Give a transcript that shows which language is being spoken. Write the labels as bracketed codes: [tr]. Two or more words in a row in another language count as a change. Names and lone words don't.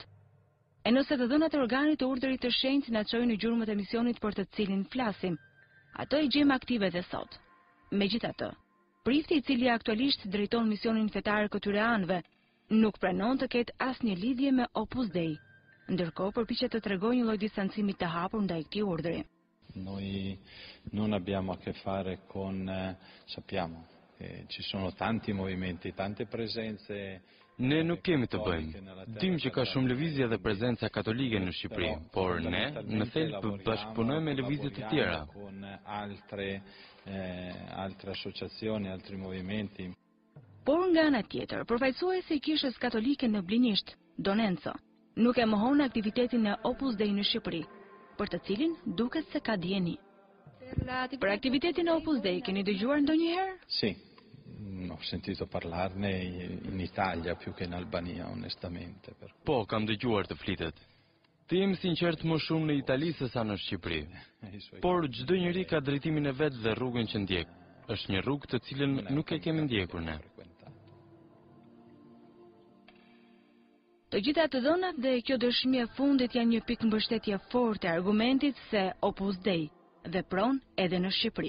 [sq] E nëse të dhënat e organit të urdhërit të shenjtë na çojnë në gjurmët e misionit për të cilin flasim, ato i gjejmë aktive dhe sot. Megjithatë, prifti i cili aktualisht drejton misionin fetar këtyre anëve, nuk pranon të ketë asnjë lidhje me Opus Dei, ndërkohë përpiqet të tregojë një lloj distancimi të hapur ndaj këtij urdhri. [it] Noi non abbiamo a che fare con, sappiamo, ci sono tanti movimenti, tante presenze. [sq] Ne nuk kemi të bëjmë. Dim që ka shumë lëvizje dhe prezenca katolike në Shqipëri, por ne në thelb bashkëpunojmë me lëvizje të tjera. [it] Con altre associazioni, altri movimenti. [sq] Por nga ana tjetër, përfaqësuesi i kishës katolike në Blinisht, Don Enzo, nuk e mohon aktivitetin e Opus Dei në Shqipëri, për të cilin duket se ka dieni. Për aktivitetin e Opus Dei keni dëgjuar ndonjëherë? [it] Sì. Ho sentito parlarne in Italia più che in Albania, onestamente. [sq] Po, kam dëgjuar të flitet. Të jem sinqert më shumë në Itali se sa në Shqipëri. Por çdo njeri ka drejtimin e vet dhe rrugën që ndjek. Është një rrugë të cilën nuk e kemi ndjekur ne. Të gjitha të dhënat dhe kjo dëshmi e fundit janë një pikë mbështetje forte e argumentit se Opus Dei vepron edhe në Shqipëri.